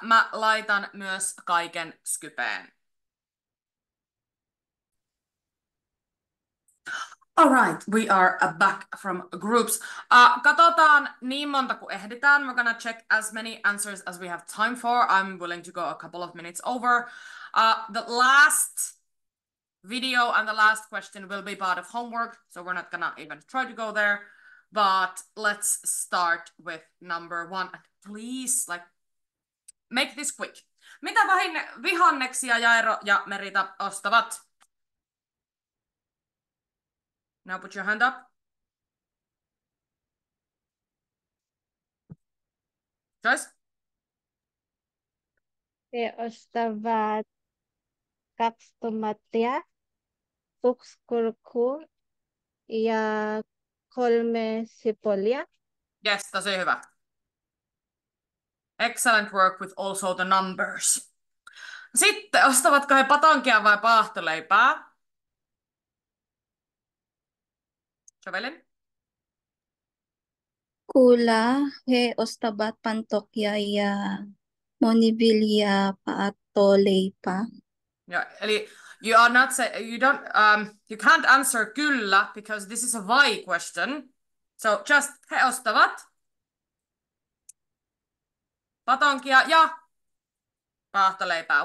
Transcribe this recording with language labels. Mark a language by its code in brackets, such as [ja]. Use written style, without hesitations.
[fi] Mä laitan myös kaiken Skypeen. [en] Alright, we are back from groups. [fi] Katsotaan niin monta kuin ehditään. [en] We're gonna check as many answers as we have time for. I'm willing to go a couple of minutes over. The last video and the last question will be part of homework, so we're not gonna even try to go there. But let's start with number 1. And please, make this quick. [fi] Mitä vihanneksia Jairo ja Merita ostavat? [en] Now put your hand up. Joyce? [fi] He ostavat 2 tomaattia, 1 kurkku ja 3 sipulia. Yes, tosi hyvä. [en] Excellent work with also the numbers. [fi] Sitten, ostavatko he patonkia vai paahtoleipää? Jovelin? Kula, he ostavat pantokya ja monibilia paatoleipa. [en] Yeah, eli you are not you can't answer kyllä because this is a why question. So just [fi] he ostavat patonkia ja paahtoleipää.